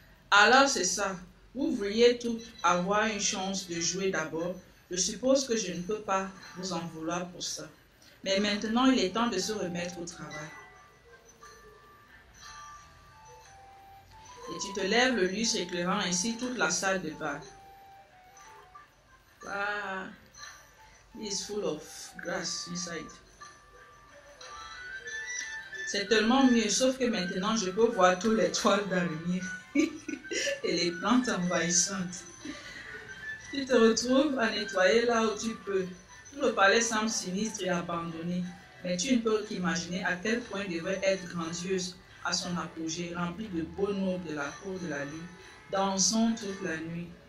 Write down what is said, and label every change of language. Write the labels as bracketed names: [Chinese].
[French] Alors c'est ça. Vous vouliez toutes avoir une chance de jouer d'abord. Je suppose que je ne peux pas vous en vouloir pour ça. Mais maintenant, il est temps de se remettre au travail. Et tu te lèves, le lustre éclairant ainsi toute la salle de bain. [English] Ah, it's full of grass inside. [French] C'est tellement mieux, sauf que maintenant je peux voir tous les toiles d'araignée et les plantes envahissantes. Tu te retrouves à nettoyer là où tu peux. Tout le palais semble sinistre et abandonné, mais tu ne peux qu'imaginer à quel point il devrait être grandiose à son apogée, rempli de beaux nobles de la cour de la lune, dansant toute la nuit.